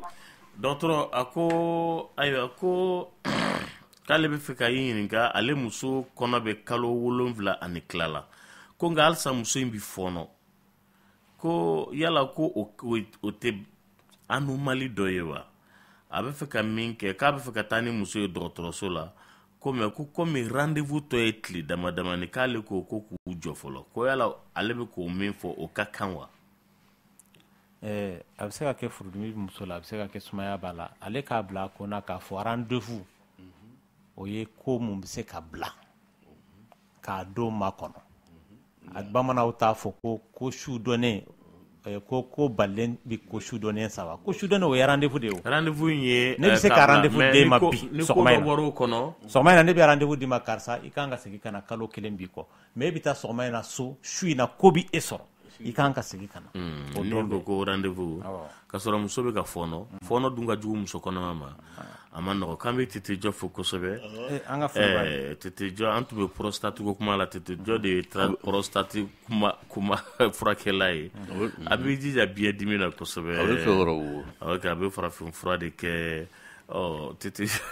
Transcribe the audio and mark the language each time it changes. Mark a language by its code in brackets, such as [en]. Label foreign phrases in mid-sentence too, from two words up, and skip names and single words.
[bm] dɔgɔtɔrɔ a ko ayiwa ko k'ale bɛ fɛ ka i ɲininka ale muso kɔnɔ bɛ kalo 7 ani tila la ko nka halisa muso in bɛ fɔɔnɔ ko yala ko o te anomalie dɔ ye wa a bɛ fɛ ka min kɛ k'a bɛ fɛ ka taa ni muso ye dɔgɔtɔrɔso la ko mɛ ko komi rendez-vous tɔ ye tile dama damani k'ale ko k'u jɔ fɔlɔ ko yala ale bɛ k'o min fɔ o ka kan wa a bɛ se ka kɛ furudimi muso la a bɛ se ka kɛ sumaya b'a la ale k'a bila a kunna k'a fɔ rendez-vous o ye ko mun bɛ se ka bila k'a don makɔnɔ a bamananw t'a fɔ ko su dɔnnen ko balen bi ko su dɔnnen saba ko su dɔnnen o ye rendez-vous de ye o rendez-vous ye ne bɛ se ka rendez-vous d'e ma bi sɔgɔma in na ne bɛ rendez-vous d'i ma karisa i kan ka segin ka na kalo 1 b'i kɔ mais e bɛ taa sɔgɔma in na so su in na ko bi e sɔrɔ i kan ka segin ka na o don ko rendez-vous ka sɔrɔ muso bɛ ka fɔɔnɔ dun ka jugu muso kɔnɔma ma a ma nɔgɔ k'an bɛ tete jɔ fo kosɛbɛ an ka furu tete jɔ an tun bɛ prostate ko kuma la tete jɔ de ye prostate kuma furakɛla ye a bɛ jija biɲɛ dimi na kosɛbɛ a bɛ farafin fura de kɛ tete